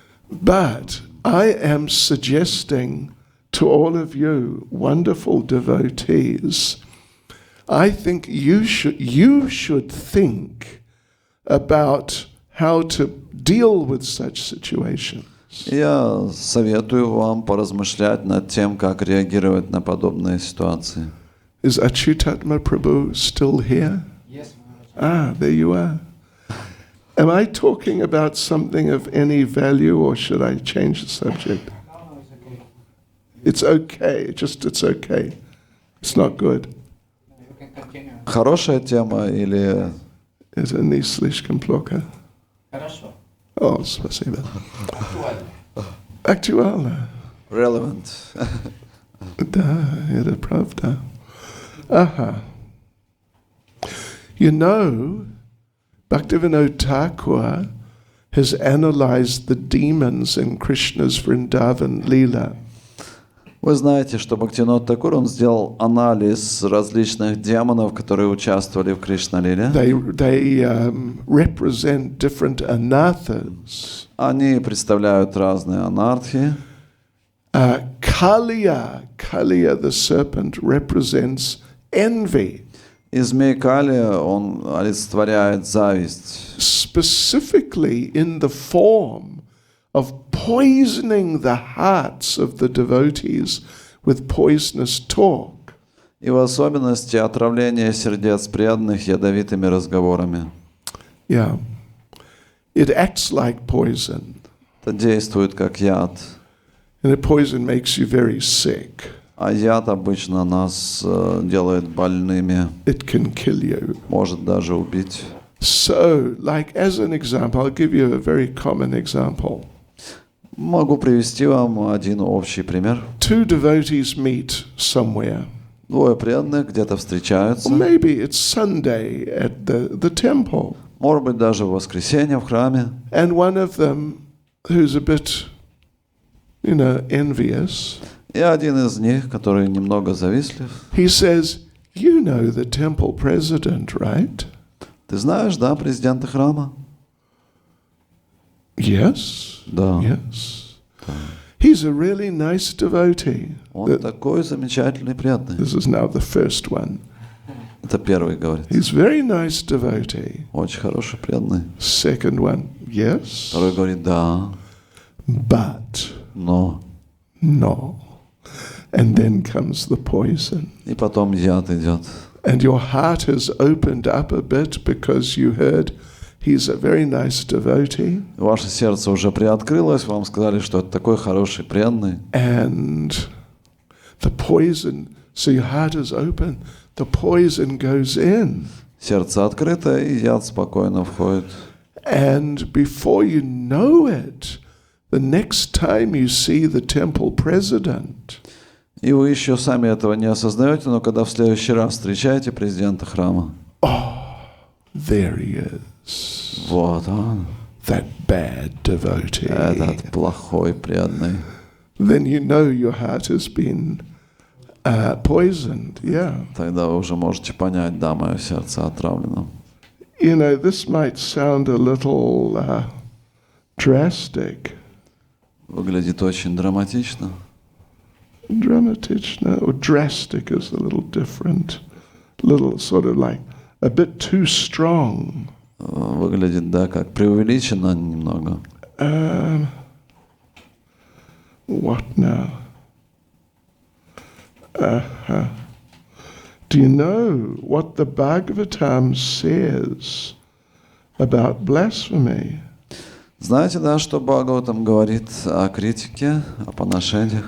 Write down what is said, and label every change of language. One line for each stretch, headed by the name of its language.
English: But I am suggesting to all of you, wonderful devotees, I think you should think about how to deal with such situations.
Russian: Я советую вам поразмышлять над тем, как реагировать на подобные ситуации.
English: Is Achyutatma Prabhu still here? Yes, Maharaj. There you are. Am I talking about something of any value, or should I change the subject? No, it's okay. It's okay. It's okay. It's not good. You can continue.
Russian: Хорошая тема или... Это не слишком плохо? Хорошо. О, спасибо. Актуально. Актуально.
English: relevant?
Russian: Да, это правда. Aha.
English: You know, Bhaktivinoda Thakur has analyzed the demons in Krishna's Vrindavan Leela.
Russian: Вы знаете, что Бхактивинода Тхакур, он сделал анализ различных демонов, которые участвовали в Кришна-лиле.
English: They represent different anarthas.
Russian: Они представляют разные анархи.
English: Kaliya the serpent represents envy.
Russian: И змей Кали, он олицетворяет зависть.
English: Specifically in the form of poisoning the hearts of the devotees with poisonous talk.
Russian: И в особенности отравление сердец преданных ядовитыми разговорами.
English: Yeah. It acts like poison.
Russian: Это действует как яд.
English: And the poison makes you very sick.
Russian: А яд обычно нас делает больными.
English: It can kill you.
Russian: Может даже убить.
English: So, like as an example, I'll give you a very common example.
Russian: Могу привести вам один общий пример.
English: Two devotees meet somewhere.
Russian: Двое преданных где-то встречаются.
English: Or maybe it's Sunday at the temple.
Russian: Может быть, даже в воскресенье в храме.
English: And one of them, who's a bit, envious,
Russian: И один из них, который немного завистлив,
English: he says, "You know the temple president, right?"
Russian: ты знаешь, да, президента храма?
English: Yes.
Russian: Да.
English: Yes. He's a really nice devotee.
Russian: Он такой замечательный преданный.
English: This is now the first one.
Russian: Это первый говорит.
English: He's very nice devotee.
Russian: Очень хороший преданный.
English: Second one, yes.
Russian: Второй говорит, да,
English: But
Russian: но.
English: no. And then comes the poison.
Russian: И потом яд идет.
English: And your heart has opened up a bit because you heard he's a very nice devotee.
Russian: Ваше сердце уже приоткрылось, вам сказали, что это такой хороший, преданный.
English: And the poison, so your heart is open, the poison goes in.
Russian: Сердце открыто, и яд спокойно входит.
English: And before you know it, the next time you see the temple president,
Russian: И вы еще сами этого не осознаете, но когда в следующий раз встречаете президента храма,
English: there he is,
Russian: вот он,
English: that bad devotee.
Russian: этот плохой преданный.
English: Then you know your heart has been poisoned. Yeah.
Russian: Тогда вы уже можете понять, да, мое сердце отравлено.
English: You know, this might sound a little drastic.
Russian: Выглядит очень драматично.
English: Dramatично or drastic is a little different. Little sort of like a bit too strong.
Russian: Выглядит, да, как преувеличено немного.
English: What now? Do you know what the Bhagavatam says about blasphemy?
Russian: Знаете, да, что Бхагаватам говорит о критике, о поношениях?